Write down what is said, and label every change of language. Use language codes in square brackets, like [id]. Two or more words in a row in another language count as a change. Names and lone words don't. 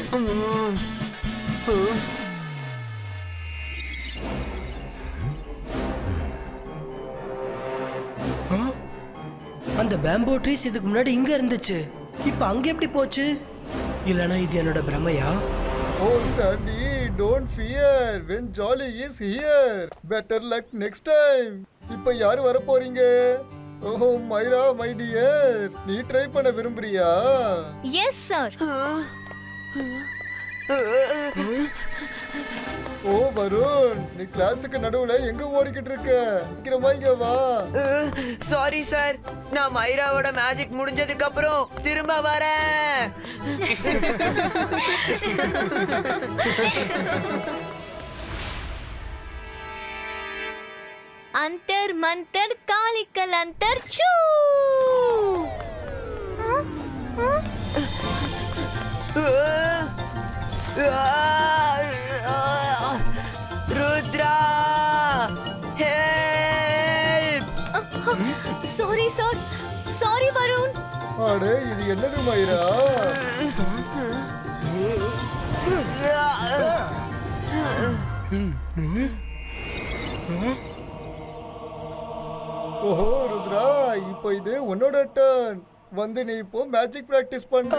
[ta] அந்த [en] bamboo trees [ta] இதுக்கு முன்னாடி இங்க இருந்துச்சு, இப்ப அங்க எப்படி போச்சு? இல்லனா இது என்னோட பிரமையா? [en] Oh Sandy, don't fear when Jolly is here. Better luck next time. [ta] இப்ப யாரு வர போறீங்க? ஓ மைரா [en] my dear, [ta] நீ ட்ரை பண்ண விரும்புறியா? [en] yes sir. [ta] ஓ வருண், நீ கிளாஸுக்கு நடுவுல எங்க ஓடிக்கிட்டு இருக்க? சீக்கிரமா இங்க வா. [en] sorry sir, [ta] நான் மைராவோட மேஜிக் முடிஞ்சதுக்கு அப்புறம் திரும்ப வரேன். [hi] अंतर मंतर कालिकल अंतर चू. [ta] ருத்ரா, ஹெல்ப்! [en] sorry sir, sorry वरुण. [ta] அடே இது என்னது மைரா? ஓஹோ ருத்ரா, இப்போ இது உன்னோட டர்ன். வந்து நீ இப்போ [en] magic practice [ta] பண்ணு.